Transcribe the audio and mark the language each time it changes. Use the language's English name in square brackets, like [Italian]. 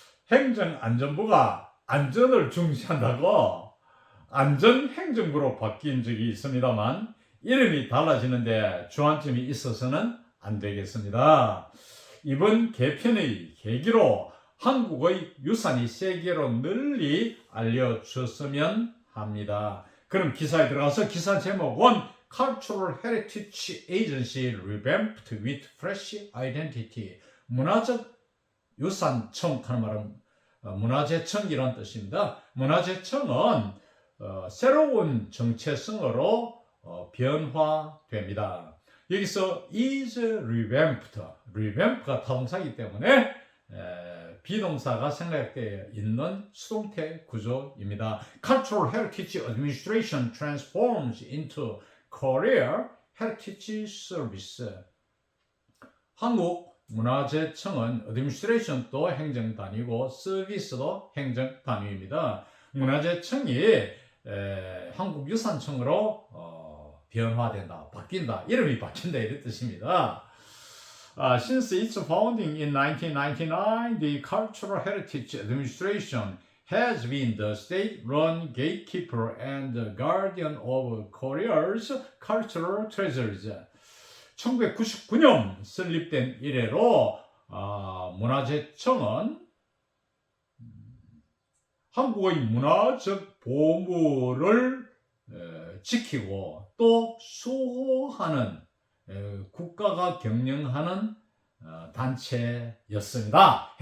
[Korean] 행정안전부가 안전을 중시한다고 안전행정부로 바뀐 적이 있습니다만 이름이 달라지는데 주안점이 있어서는 안 되겠습니다. 이번 개편의 계기로 한국의 유산이 세계로 널리 알려졌으면 합니다. 그럼 기사에 들어가서 기사 제목은 [English] Cultural Heritage Agency Revamped with Fresh Identity. [Korean] 문화적 유산청 하는 말은 문화재청이라는 뜻입니다. 문화재청은 새로운 정체성으로 변화됩니다. 여기서 is revamped, revamp가 타동사이기 때문에 비동사가 생략되어 있는 수동태 구조입니다. [English] Cultural Heritage Administration transforms into Korea Heritage Service. [Korean] 한국 문화재청은 administration도 행정단위고 서비스도 행정단위입니다. 문화재청이 한국유산청으로 변화된다, 바뀐다, 이름이 바뀐다 이런 뜻입니다. [English] Since its founding in 1999, the Cultural Heritage Administration has been the state-run gatekeeper and the guardian of Korea's cultural treasures. [Korean] 1999년 설립된 이래로 문화재청은 한국의 문화적 보물을 지키고 또 수호하는 국가가 경영하는 단체였습니다.